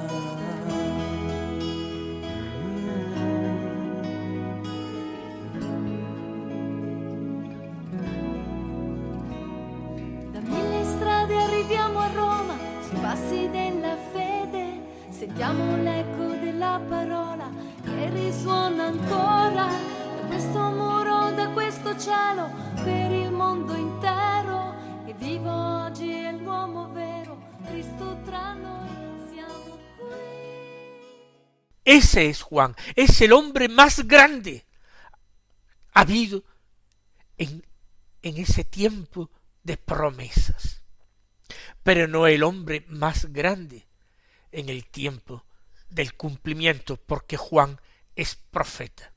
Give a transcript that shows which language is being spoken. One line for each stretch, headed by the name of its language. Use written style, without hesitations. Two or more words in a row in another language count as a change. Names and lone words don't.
Italian: Passi della fede, sentiamo l'eco della parola che risuona ancora da questo muro, da questo cielo, per il mondo intero. E vivo oggi è l'uomo vero, Cristo tra noi, siamo qui.
Spanish: Ese es Juan, es el hombre más grande habido en ese tiempo de promesas. Pero no el hombre más grande en el tiempo del cumplimiento, porque Juan es profeta.